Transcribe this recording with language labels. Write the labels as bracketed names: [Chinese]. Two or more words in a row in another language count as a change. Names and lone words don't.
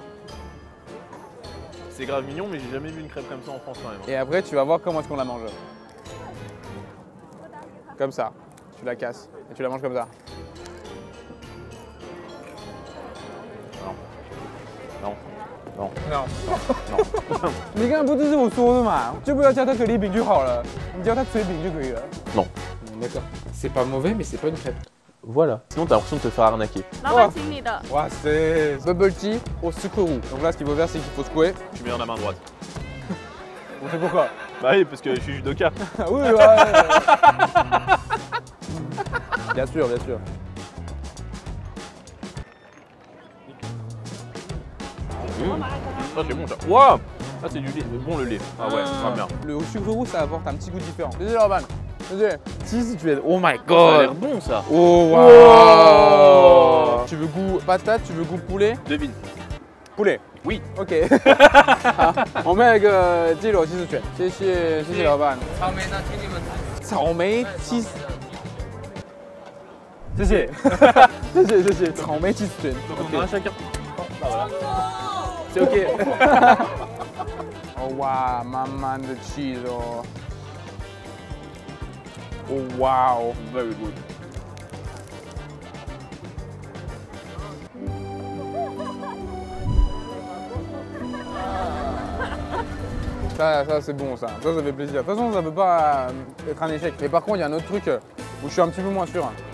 [French] C'est grave mignon, mais j'ai jamais vu une crêpe comme ça en France, quand même. Et après, tu vas voir comment est-ce qu'on la mange. Comme ça. Tu la casses et tu la manges comme ça. Non. Non. Non. [Chinese] 你刚才不就是我说的嘛，就不要叫它可丽饼就好了，你叫它脆饼就可以了。 [French] Non. D'accord. C'est pas mauvais, mais c'est pas une crêpe. Voilà. Sinon, t'as l'impression de te faire arnaquer. [Chinese] 老板请你的。 [French] Ouais, c'est [English] bubble tea [French] au sucre roux. Donc là, ce qu'il faut faire, c'est qu'il faut secouer. Tu mets dans la main droite. On sait pourquoi. Bah oui, parce que je suis judoka. Ah oui, ouais. Bien sûr, bien sûr. Ça, c'est bon, ça. Waouh! Ah, c'est du lait. Bon, le lait. Ah ouais, très bien. Le sucre roux, ça apporte un petit goût différent. Désolé, Orban. Désolé. Si tu es. [English] Oh my [French] Ça a l'air [English] god. [French] bon, ça. Oh wow. Oh. Tu veux goût patate, tu veux goût poulet? Devine. Poulet. Oui. [Chinese] OK 我们那个鸡肉鸡丝卷谢谢谢谢老板草莓呢请你们草莓鸡丝谢谢谢谢谢谢草莓鸡丝卷 [French] Donc, on en a un chacun. Oh, bah voilà. c'est OK [Chinese] oh wow 满满的 cheese 哦 oh wow [English] Very good. [French] Ça c'est bon ça fait plaisir. De toute façon ça peut pas être un échec. Mais par contre il y a un autre truc où je suis un petit peu moins sûr.